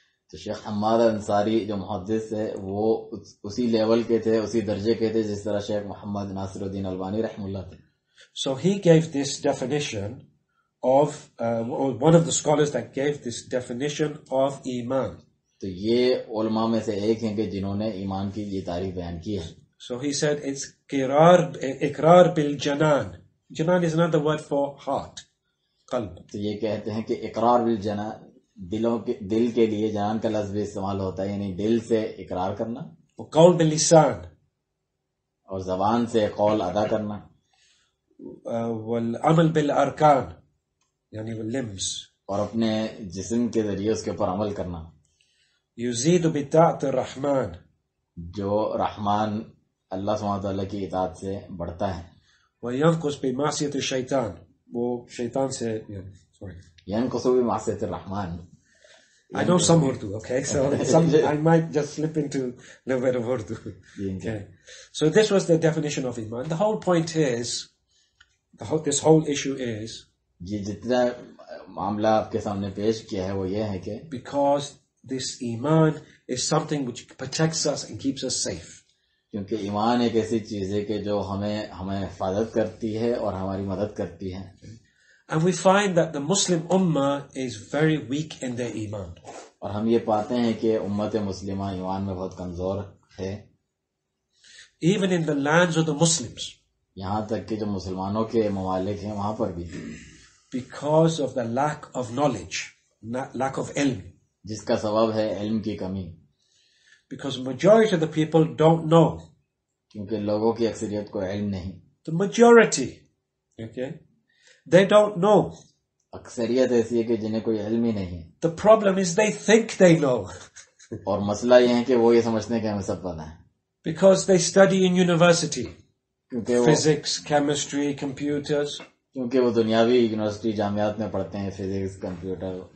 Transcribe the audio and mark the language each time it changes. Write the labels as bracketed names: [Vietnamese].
[Urdu] تو شیخ حماد انصاری جو محدث ہے وہ اسی لیول کے تھے, اسی درجے کے تھے جس طرح شیخ محمد ناصر الدین البانی رحم اللہ تھے. [English] So he gave this definition of one of the scholars that gave this definition of Iman. [Urdu] تو یہ علماء میں سے ایک ہیں کہ جنہوں نے ایمان کی یہ تعریف بیان کی ہے. [English] So he said it's [Arabic] اقرار بالجنان. [English] Janan is another word for heart, qalb. [Urdu] تو یہ کہتے ہیں کہ [Arabic] اقرار بالجنان, [Urdu] دل کے لیے جنان کا لفظ بھی استعمال ہوتا ہے, یعنی دل سے اقرار کرنا. [Arabic] وقول باللسان [Urdu] اور زبان سے قول ادا کرنا, [Arabic] والعمل بالأركان يعني بالlimbs, [Urdu] اور اپنے جسم کے ذریعے اس کے اوپر عمل کرنا, [Arabic] يزيد بطاعة الرحمن, [Urdu] جو رحمان اللہ سبحانہ وتعالی کی اطاعت سے بڑھتا ہے, [Arabic] وينقص بمعصية الشيطان, [Urdu] وہ شیطان سے [Arabic] ينقص بمعصية الرحمن. [English] I know some Urdu, okay, so I might just slip into a little bit of Urdu. Okay. So this was the definition of Iman. The whole point is, this whole issue is, [Urdu] جی جتنا معاملہ آپ کے سامنے پیش کیا ہے وہ یہ ہے کہ [English] because this Iman is something which protects us and keeps us safe. [Urdu] کیونکہ ایمان ایک ایسی چیز ہے کہ جو ہمیں حفاظت کرتی ہے اور ہماری مدد کرتی ہے. [English] And we find that the Muslim Ummah is very weak in their Iman. [Urdu] اور ہم یہ پاتے ہیں کہ امت مسلمہ ایمان میں بہت کمزور ہے. [English] Even in the lands of the Muslims. [Urdu] یہاں تک کہ جو مسلمانوں کے ممالک ہیں وہاں پر بھی. [English] Because of the lack of knowledge, lack of ilm. [Urdu] جس کا سبب ہے علم کی کمی. [English] Because majority of the people don't know. [Urdu] کیونکہ لوگوں کی اکثریت کو علم نہیں. [English] The majority, okay, they don't know. [Urdu] اکثریت ایسی ہے کہ جنہیں کوئی علم ہی نہیں. [English] The problem is they think they know. [Urdu] اور مسئلہ یہ ہے کہ وہ یہ سمجھتے ہیں کہ ہمیں سب پتہ ہے. [English] Because they study in university. [Urdu] کیونکہ وہ [English] physics, chemistry, computers. [Urdu] کیونکہ وہ دنیاوی یونیورسٹی جامعات میں پڑھتے ہیں فزکس, کمپیوٹر.